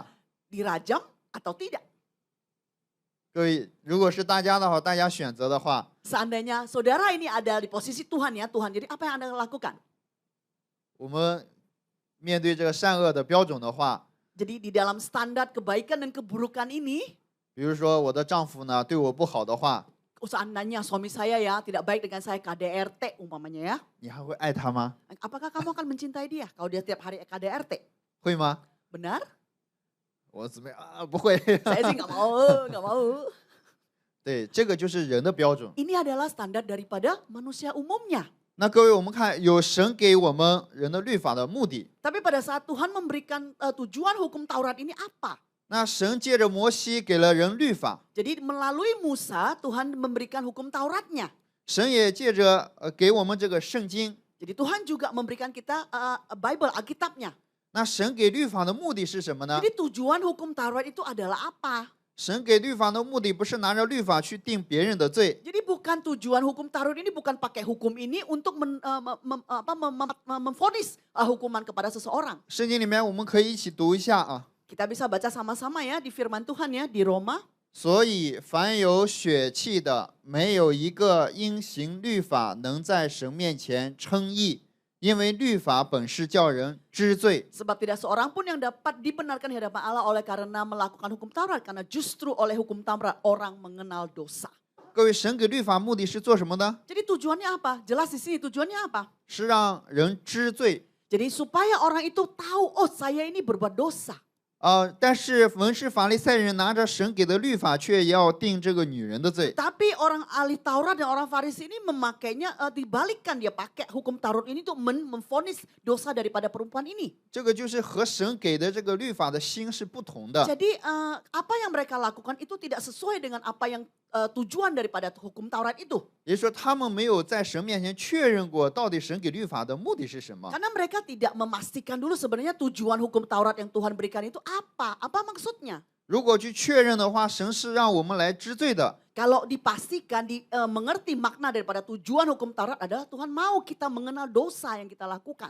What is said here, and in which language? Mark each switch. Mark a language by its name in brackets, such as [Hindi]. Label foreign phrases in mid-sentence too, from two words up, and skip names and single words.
[Indonesian] Dirajam atau tidak. [Chinese] 各位，如果是大家的话，大家选择的话， [Indonesian] Seandainya saudara ini ada di posisi Tuhan ya, Tuhan. Jadi apa yang Anda lakukan? [Chinese] 我们面对这个善恶的标准的话， [Indonesian] Jadi di dalam standar kebaikan dan keburukan ini, [Chinese] 比如说我的丈夫呢对我不好的话， [Indonesian] seandainya suami saya ya tidak baik dengan saya KDRT umpamanya ya. [Chinese] 你还会爱他吗？ [Indonesian] Apakah kamu akan mencintai dia kalau dia tiap hari KDRT? [Chinese] 会吗？ [Indonesian] Benar? [Chinese] 我姊妹啊，不会。 [Indonesian] Saya sih nggak mau, nggak mau. [Chinese] 对，这个就是人的标准。 [Indonesian] Ini adalah standar daripada manusia umumnya. [Chinese] 那各位，我们看有神给我们人的律法的目的。 [Indonesian] Tapi pada saat Tuhan memberikan tujuan hukum Taurat ini apa? [Chinese] 那神借着摩西给了人律法， [Indonesian] Jadi melalui Musa Tuhan memberikan hukum Tauratnya. [Chinese] 神也借着给我们这个圣经。 [Indonesian] Jadi Tuhan juga memberikan kita Bible, Alkitabnya. [Chinese] 那神给律法的目的是什么呢？ [Indonesian] Jadi tujuan hukum Taurat itu adalah apa? [Chinese] 神给律法的目的不是拿着律法去定别人的罪， [Indonesian] Jadi bukan tujuan hukum Taurat ini bukan pakai hukum ini untuk memvonis hukuman kepada seseorang. [Chinese] 圣经里面我们可以一起读一下啊。 [Indonesian] Kita bisa baca sama-sama ya di firman Tuhan ya di Roma. [Chinese] 所以凡有血气的，没有一个因行律法能在神面前称义，因为律法本是叫人知罪。 [Indonesian] Sebab tidak seorang pun yang dapat dibenarkan di hadapan Allah oleh karena melakukan hukum Taurat. Karena justru oleh hukum Taurat orang mengenal dosa. [Chinese] 各位，神给律法目的是做什么呢？ [Indonesian] Jadi tujuannya apa? Jelas di sini tujuannya apa? [Chinese] 是让人知罪。 [Indonesian] Jadi supaya orang itu tahu, oh saya ini berbuat dosa. [Chinese] 但是文士法利赛人拿着神给的律法，却要定这个女人的罪。 [Indonesian] Tapi orang ahli Taurat dan orang Farisi ini memakainya dibalikkan, dia pakai hukum Taurat ini untuk memvonis dosa daripada perempuan ini. [Chinese] 这个就是和神给的这个律法的心是不同的。 [Indonesian] Jadi apa yang mereka lakukan itu tidak sesuai dengan apa yang tujuan daripada hukum Taurat itu. [Chinese] 也就是说，他们没有在神面前确认过，到底神给律法的目的是什么。 [Indonesian] Karena mereka tidak memastikan dulu sebenarnya tujuan hukum Taurat yang Tuhan berikan itu apa? Apa maksudnya? [Chinese] 如果去确认的话，神是让我们来知罪的。 [Indonesian] Kalau dipastikan, mengerti makna daripada tujuan hukum Taurat adalah Tuhan mau kita mengenal dosa yang kita lakukan.